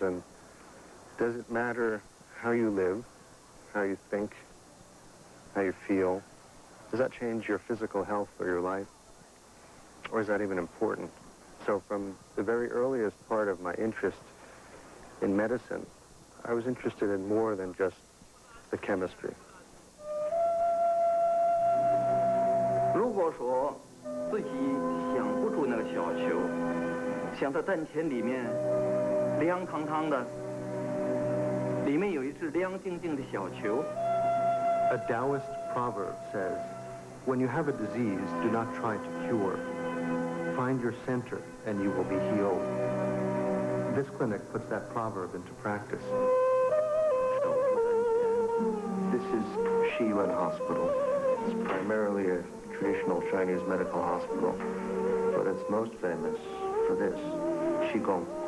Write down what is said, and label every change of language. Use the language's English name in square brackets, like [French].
[English] And does it matter how you live, how you think, how you feel? Does that change your physical health or your life? Or is that even important? So from the very earliest part of my interest in medicine, I was interested in more than just the chemistry. [Chinese] 如果说自己想不出那个小球，想到丹田里面凉堂堂的，里面有一只亮晶晶的小球。 [English] A Taoist proverb says, when you have a disease, do not try to cure. Find your center and you will be healed. This clinic puts that proverb into practice. This is Shilin Hospital. It's primarily a traditional Chinese medical hospital, but it's most famous for this, Qigong.